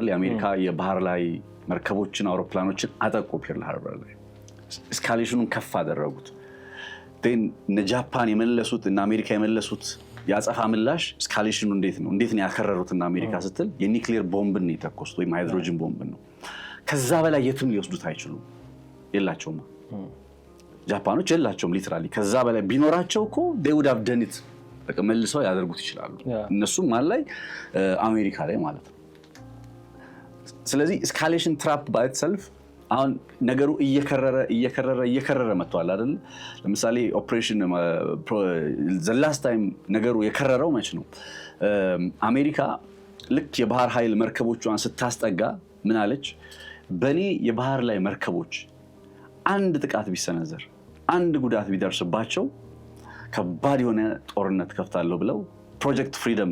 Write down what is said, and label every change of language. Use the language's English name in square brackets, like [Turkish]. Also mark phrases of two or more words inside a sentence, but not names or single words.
[Amharic] የአሜሪካ የባህር ላይ መርከቦችን አውሮፕላኖችን አጠቁ ፒርል ሃርበር ላይ። ስካሌሽኑን ከፍ አደረጉት። ጃፓን የመለሱት እና አሜሪካ የመለሱት ያጸፋ ምላሽ ስካሌሽኑ እንዴት ነው ያከረሩትና አሜሪካ ስትል የኒክሌር ቦምብን ነው የተኮሱት ወይም ሃይድሮጅን ቦምብን ነው። ከዛ በላይ የትም ሊወስዱት አይችሉም። የላቸውም ጃፓኖች የላቸውም ሊትራሊ። ከዛ በላይ ቢኖራቸው እኮ [English] they would have done it [Amharic] መልሰው ያደርጉት ይችላሉ። እነሱም ላይ አሜሪካ ላይ ማለት ነው። ስለዚህ [English] escalation trap by itself [Amharic] አሁን ነገሩ እየከረረ መጥቷል አይደል? ለምሳሌ ኦፕሬሽን [English] the last time [Amharic] ነገሩ የከረረው መች ነው? አሜሪካ ልክ የባህር ኃይል መርከቦቿን ስታስጠጋ ምን አለች? በኔ የባህር ላይ መርከቦች አንድ ጥቃት ቢሰነዘር አንድ ጉዳት ቢደርስባቸው ከባድ የሆነ ጦርነት ከፍታለሁ ብለው ፕሮጀክት ፍሪደም